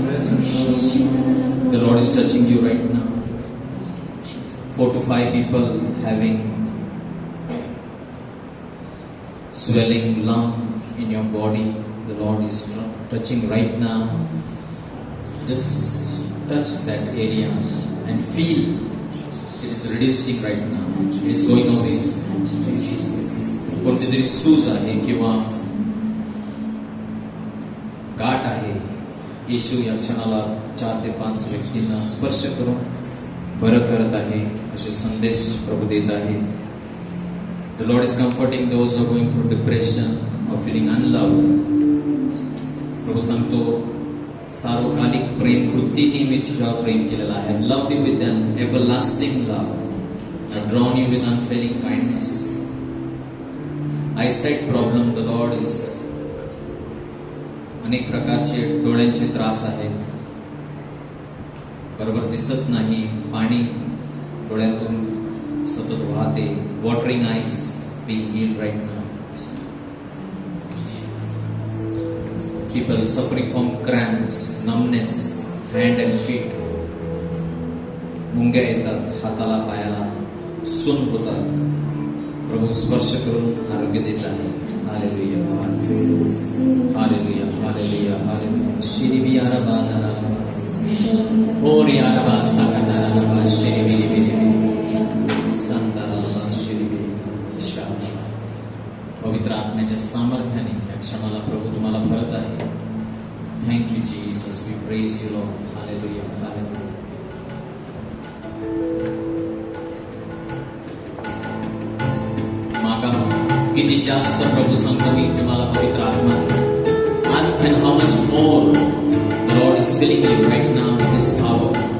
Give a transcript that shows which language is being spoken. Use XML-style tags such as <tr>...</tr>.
<en>The Lord is touching you right now. 4 to 5 people having swelling lump in your body. The Lord is touching right now. Just touch that area and feel it is reducing right now. It is going away.</en> <mr>कोणतीतरी सूज आहे किंवा गाठ आहे, येशू या क्षणाला 4 ते 5 व्यक्तींना स्पर्श करून बरं करत आहे असे संदेश प्रभू देत आहे.</mr> <en>The Lord is comforting those who are going through depression or feeling unloved.</en> <mr>प्रभू सांगतो सार्वकालिक प्रेम वृत्तीने मी तुझ्यावर प्रेम केलेलं आहे.</mr> <en>I have loved you with an everlasting love. I have drawn you with unfailing kindness. Eyesight problem, the Lord is</en> <mr>अनेक प्रकारचे डोळ्यांचे त्रास आहेत, बरोबर दिसत नाही, पाणी डोळ्यातून सतत वाहते.</mr> <en>Watering eyes being healed right now. People suffering from cramps, numbness, hand and feet.</en> <mr>मुंग्या येतात हाताला पायाला, सून होतात. प्रभू स्पर्श करून आरोग्य देत आहे. Hallelujah hallelujah hallelujah hallelujah. शिरिबी आरबा दाराबा होरी आरबा साकादाराबा शिरिबी बिरिबी संताराबा शिरिबी शांती. पवित्र आत्म्याच्या सामर्थ्याने या क्षणाला प्रभू तुम्हाला भरत आहे.</mr> <en>Thank you Jesus, we praise you Lord.</en> <mr>Hallelujah hallelujah. मागा किती जास्त प्रभू सांगतो मी तुम्हाला पवित्र आत्मा दे.</mr> <en>Ask and how much more the Lord is filling you right now with His power.</en>